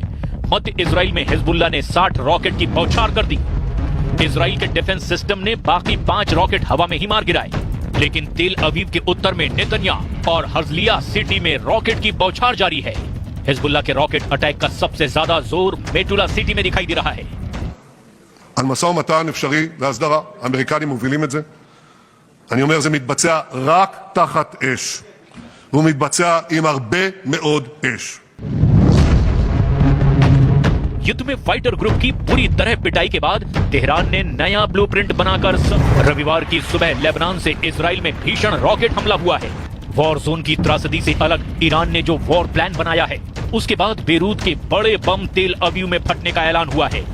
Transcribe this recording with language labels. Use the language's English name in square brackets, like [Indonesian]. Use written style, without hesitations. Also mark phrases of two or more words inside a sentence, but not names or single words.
[Hindi] मध्य इजराइल में हिजबुल्ला ने 60 रॉकेट की बौछार कर दी। इजराइल के [English] defense system [Hindi] ने बाकी 5 रॉकेट हवा में ही मार गिराए, लेकिन तेल अवीव के उत्तर में नेतन्या और हर्जलिया सिटी में रॉकेट की बौछार जारी है। हिजबुल्ला के रॉकेट अटैक का सबसे ज्यादा जोर मेटुला सिटी में दिखाई दे रहा है। [Hebrew] על משא ומתן אפשרי להסדרה, האמריקנים מובילים את זה. אני אומר, זה מתבצע רק תחת אש. הוא מתבצע עם הרבה מאוד אש. [Hindi] युद्ध में [English] fighter group [Hindi] की बुरी तरह पिटाई के बाद तेहरान ने नया ब्लूप्रिंट बनाकर रविवार की सुबह लेबनान से इजराइल में भीषण रॉकेट हमला हुआ है। [English] war zone [Hindi] की त्रासदी से अलग ईरान ने जो [English] war plan [Hindi] बनाया है, उसके बाद बेरूत के बड़े बम तेल अवीव में फटने का ऐलान हुआ है।